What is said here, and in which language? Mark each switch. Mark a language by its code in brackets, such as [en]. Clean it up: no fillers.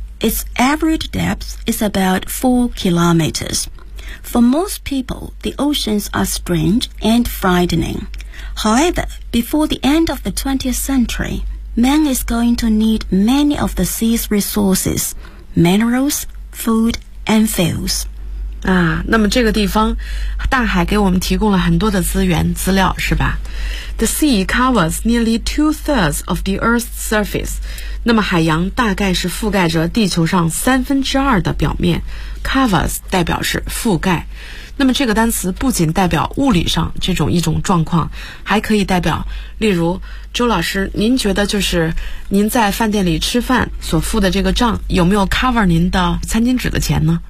[en] Its average depth is about 4 kilometers. For most people, the oceans are strange and frightening. However, before the end of the 20th century,Man is going to need many of the sea's resources, minerals, food, and fuels. [zh] 啊，那么这个地方，大海给我们提供了很多的资源、资料，是吧？ [en] The sea covers nearly two-thirds of the Earth's surface. [zh] 那么海洋大概是覆盖着地球上2/3的表面。 Covers 代表是覆盖。那么这个单词不仅代表物理上这种一种状况，还可以代表，例如周老师，您觉得就是您在饭店里吃饭所付的这个账有没有 cover 您的餐巾纸的钱呢？